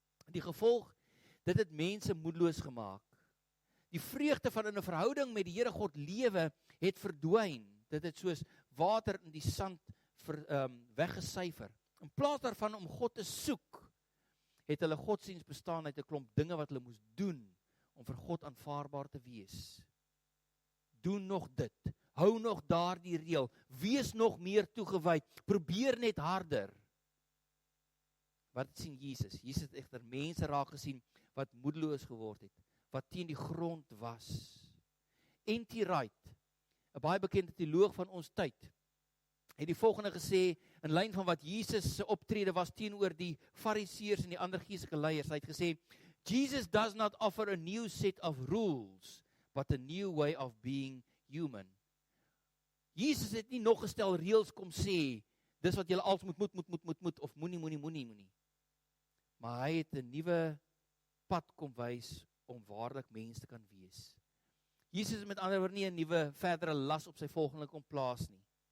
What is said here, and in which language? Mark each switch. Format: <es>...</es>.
<af>Die gevolg, dit het mense moedeloos gemaak. Die vreugde van in 'n verhouding met die Here God lewe het verdwyn. Dit het soos water in die sand weggesyfer. In plaas daarvan om God te soek, het hulle godsdienst bestaan uit 'n klomp dinge wat hulle moes doen om vir God aanvaarbaar te wees. Doen nog dit, hou nog daardie reël, wees nog meer toegewyd, probeer net harder. Wat sien Jesus? Jesus het egter mense raak gesien wat moedeloos geword het, wat teen die grond was. N.T. Wright, 'n baie bekende teoloog van ons tyd, het die volgende gesê, in lyn van wat Jesus se optrede was teenoor die fariseërs en die ander geestelike leiers. Hy het gesê,</af> <en>Jesus does not offer a new set of rules, but a new way of being human.</en> <af>Jesus het nie nog 'n stel reëls kom sê, dis wat julle als moet, of moenie. Maar hy het 'n nuwe pad kom wys, om waarlik mens te kan wees. Jesus het met ander woorde nie 'n nuwe verdere las op sy volgelinge kom plaas nie.</af>